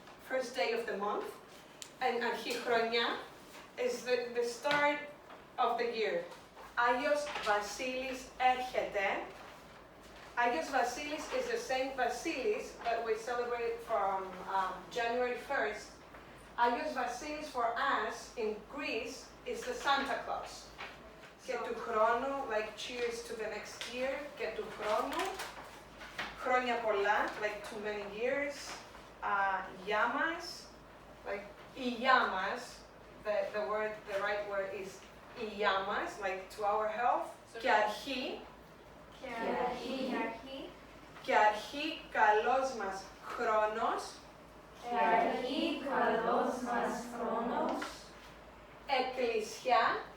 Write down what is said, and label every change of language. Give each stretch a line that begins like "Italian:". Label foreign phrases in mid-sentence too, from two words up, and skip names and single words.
English: first day of the month. And Αρχιχρονιά is the start of the year.
Greek: Άγιος Βασίλης έρχεται.
English: Άγιος Βασίλης is the Saint Vasilis that we celebrate from January 1st. Άγιος Βασίλης for us in Greece is the Santa Claus.
Greek: Και του χρόνου,
English: like cheers to the next year,
Greek: και του χρόνου. Χρόνια πολλά,
English: like too many years.
Greek: Για μας, like για μας,
English: the right word is
Greek: για μας,
English: like to our health.
Greek: Και αρχή. Και αρχή καλός μας χρόνος. Εκκλησιά.